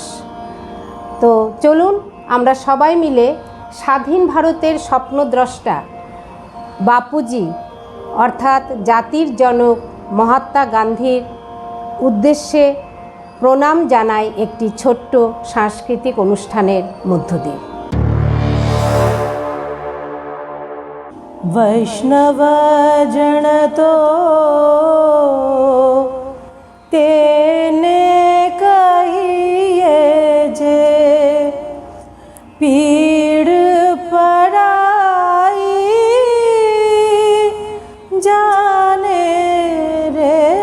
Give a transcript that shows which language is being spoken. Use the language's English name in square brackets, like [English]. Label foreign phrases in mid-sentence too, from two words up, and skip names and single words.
[Bangla] তো চলুন আমরা সবাই মিলে স্বাধীন ভারতের স্বপ্নদ্রষ্টা বাপুজি অর্থাৎ জাতির জনক মহাত্মা গান্ধীর উদ্দেশ্যে প্রণাম জানাই একটি ছোট্ট সাংস্কৃতিক অনুষ্ঠানের মধ্য দিয়ে। [Gujarati] વૈષ્ણવ જન તો તેને કહીએ જે પીડ પરાઈ જાણે રે।